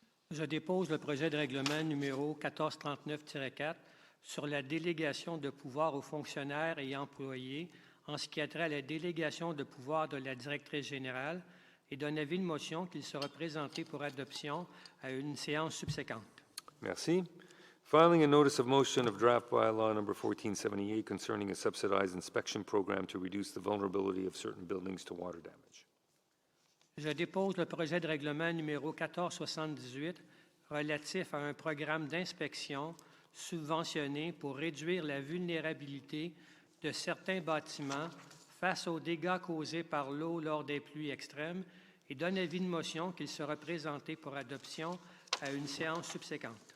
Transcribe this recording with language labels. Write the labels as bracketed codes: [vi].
[fr] Je dépose le projet de règlement numéro 1439-4 sur la délégation de pouvoir aux fonctionnaires et employés en ce qui a trait à la délégation de pouvoir de la directrice générale et d'un avis de motion qu'il sera présenté pour adoption à une séance subséquente. Merci. [en] Filing a notice of motion of draft bylaw number 1478 concerning a subsidized inspection program to reduce the vulnerability of certain buildings to water damage. [fr] Je dépose le projet de règlement numéro 1478 relatif à un programme d'inspection subventionné pour réduire la vulnérabilité de certains bâtiments face aux dégâts causés par l'eau lors des pluies extrêmes et d'un avis de motion qu'il sera présenté pour adoption à une séance subséquente.